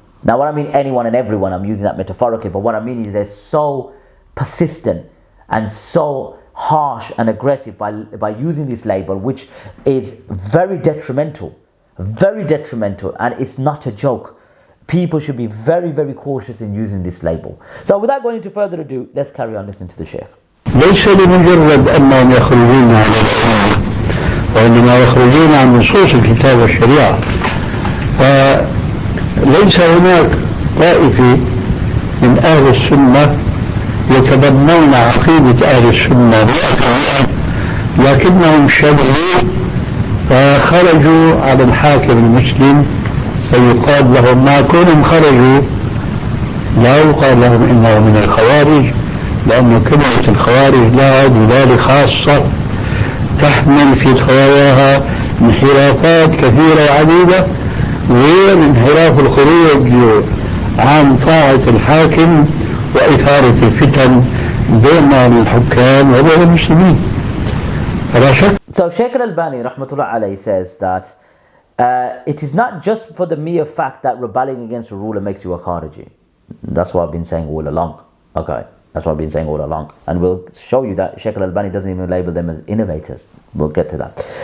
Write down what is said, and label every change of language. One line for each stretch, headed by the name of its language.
English: Now what I mean anyone and everyone, I'm using that metaphorically, but what I mean is they're so persistent and so harsh and aggressive by using this label, which is very detrimental, and it's not a joke. People should be very, very cautious in using this label. So without going into further ado, let's carry on listening to the Shaykh.
Arabic: ليس لمجرد أنهم يخرجون عن الإسلام، وإنما يخرجون عن نصوص الكتاب والشريعة. فليس هناك طائفة من أهل السنة يتبنون عقيدة أهل السنة 100%، لكنهم شبهوا فخرجوا على الحاكم المسلم، فيقال لهم ما كونهم خرجوا لا يقال لهم إنه من الخوارج، لأن كلمة الخوارج لها دلالة خاصة تحمل في خواياها انحرافات كثيرة وعديدة، غير انحراف الخروج عن طاعة الحاكم وإثارة الفتن بين الحكام وبين المسلمين.
English: So Shaykh Al-Albani rahmatullah alayhi says that it is not just for the mere fact that rebelling against a ruler makes you a Khariji. That's what I've been saying all along. Okay, that's what I've been saying all along. And we'll show you that Shaykh Al-Albani doesn't even label them as innovators. We'll get to that.